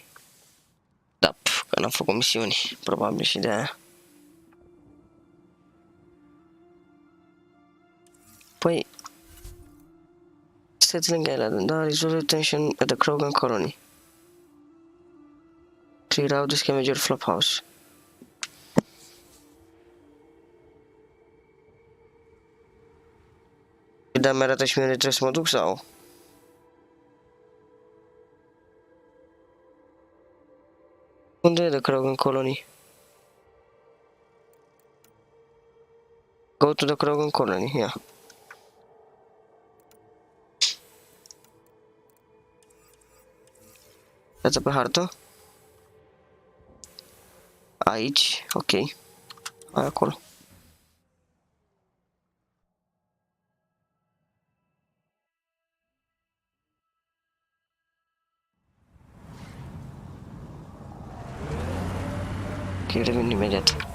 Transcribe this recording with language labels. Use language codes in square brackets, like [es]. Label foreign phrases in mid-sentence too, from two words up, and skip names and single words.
[ro] Da, că n-am făcut misiuni, probabil și de aia. Păi... [en] Settling Island, da, resolve tension at the Krogan colony. Clear out the scavenger flophouse. [ro] Da, mi-arată și mie unde trebuie să mă duc sau? Unde e [en] the Krogan colony? Go to the Krogan colony, [ro] ia. Dați pe hartă. Aici, ok. Hai acolo. Ok, revin imediat.